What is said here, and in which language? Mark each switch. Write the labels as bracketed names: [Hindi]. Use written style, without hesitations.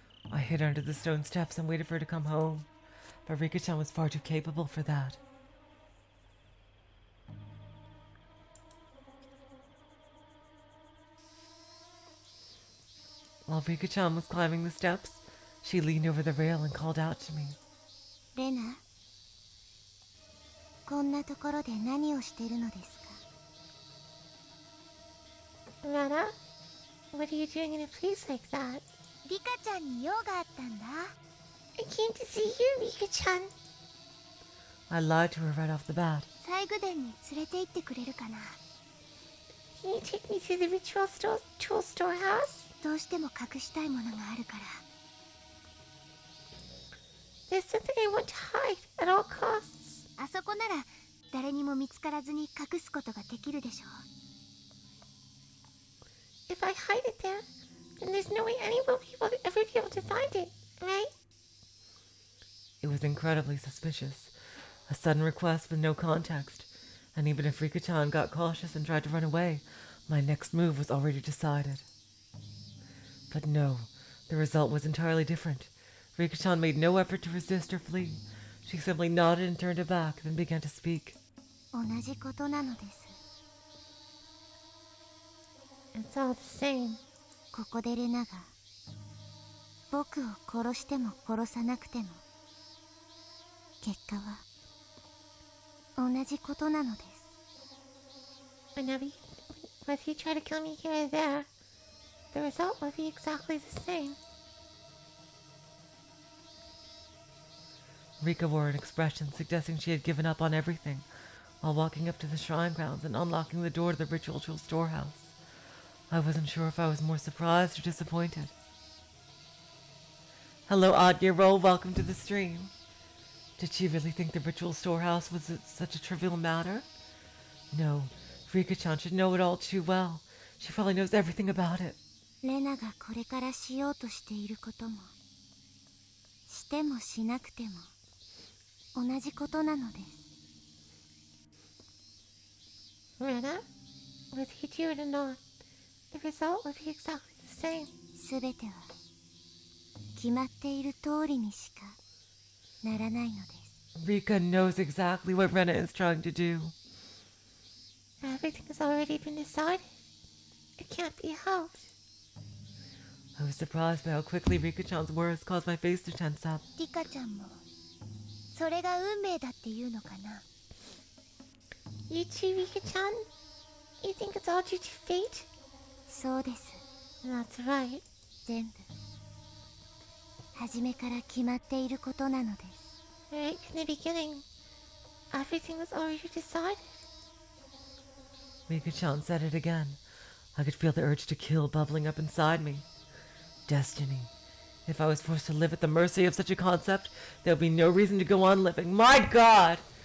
[English] I hid under the stone steps and waited for her to come home, but Rika-chan was far too capable for that. While Rika-chan was climbing the steps, she leaned over the rail and called out to me. [Japanese] レナ、こんなところで何をしてるのですか？ [English] Rena, what are you doing in a place like that? [Japanese] リカちゃんに用があったんだ。 [English] I came to see you, Rika-chan. I lied to her right off the bat. [Japanese] 西宮殿に連れて行ってくれるかな。 [English] Can you take me to the ritual storehouse? [Japanese] どうしても隠したいものがあるから。 [English] There's something I want to hide at all costs. [Japanese] あそこなら誰にも見つからずに隠すことができるでしょう。 [English] If I hide it there, then there's no way anyone will ever be able to find it, right? It was incredibly suspicious. A sudden request with no context. And even if Rika-chan got cautious and tried to run away, my next move was already decided. But no, the result was entirely different. Rika-chan made no effort to resist or flee. She simply nodded and turned her back, then began to speak. [Japanese] 同じことなのです。 [English] It's all the same. [Japanese] ここでレナが僕を殺しても殺さなくても結果は同じことなのです。 [English] Whether you try to kill me here or there, the result will be exactly the same. Rika wore an expression suggesting she had given up on everything, while walking up to the shrine grounds and unlocking the door to the ritual storehouse. I wasn't sure if I was more surprised or disappointed. Hello, odd-year-old. Welcome to the stream. Did she really think the ritual storehouse was such a trivial matter? No, Rika-chan should know it all too well. She probably knows everything about it. [Japanese] レナがこれからしようとしていることもしてもしなくても同じことなのです。 [English] Rena, whether you do it or not, the result will be exactly the same. [Japanese] すべては決まっている通りにしかならないのです。 [English] Rika knows exactly what Rena is trying to do. Everything has already been decided. It can't be helped. I was surprised by how quickly Rika-chan's words caused my face to tense up. [Japanese] リカちゃんもそれが運命だっていうのかな。 [English] You too, Rika-chan? You think it's all due to fate? [Japanese] そうです。 [English] That's right. [Japanese] 全部初めから決まっていることなのです。 [English] Right from the beginning, everything was already decided. Rika-chan said it again. I could feel the urge to kill bubbling up inside me. Destiny. If I was forced to live at the mercy of such a concept, there would be no reason to go on living. My God!